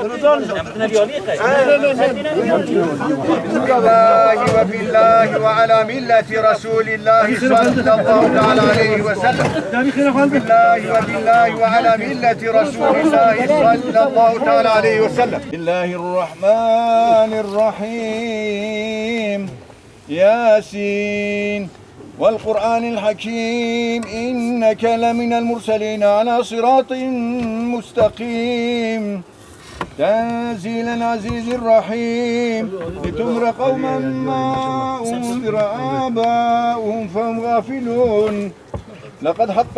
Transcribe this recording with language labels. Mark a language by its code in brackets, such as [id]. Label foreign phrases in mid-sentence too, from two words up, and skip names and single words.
[ar] وبالله وعلى ملة رسول الله صلى الله عليه وسلم. بالله وعلى ملة رسول الله صلى الله عليه وسلم. بسم الله الرحمن الرحيم. Yasin. والقرآن الحكيم إنك لمن المرسلين على صراط مستقيم تنزيل العزيز الرحيم لتنذر قوما ما أنذر آباؤهم فهم غافلون لقد حق